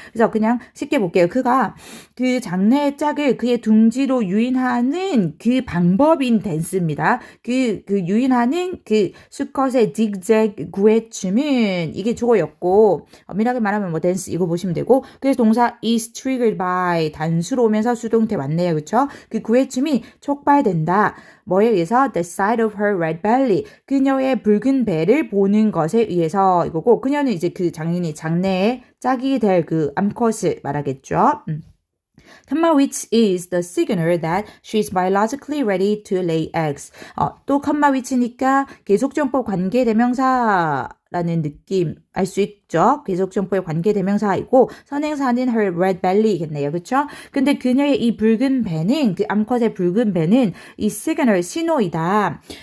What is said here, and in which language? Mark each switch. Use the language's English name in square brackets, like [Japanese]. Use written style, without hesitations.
[Korean] 그래서 그냥 쉽게 볼게요. 그가 그 장래의 짝을 그의 둥지로 유인하는 그 방법인 댄스입니다. 그 유인하는 그 수컷의 딕잭 구의 춤은 이게 주어였고 엄밀하게 말하면 뭐 댄스 이거 보시면 되고 그래서 동사 [English] is triggered by [Korean] 단수로 오면서 수동태 맞네요. 그쵸? 그 구의 춤이 촉발된다. 뭐에 의해서? [English] The sight of her red belly. [Korean] 그녀의 붉은 배를 보는 것에 의해서 이거고 그녀는 이제 그 장래에 짝이 될 그 암컷을 말하겠죠. [English] which is the signal that she is biologically ready to lay eggs. [Korean] 또 which니까 계속정법 관계대명사라는 느낌 알 수 있죠. 계속정법의 관계대명사이고 선행사는 her red belly겠네요. 그렇죠? 근데 그녀의 이 붉은 배는 그 암컷의 붉은 배는 이 signal 신호이다.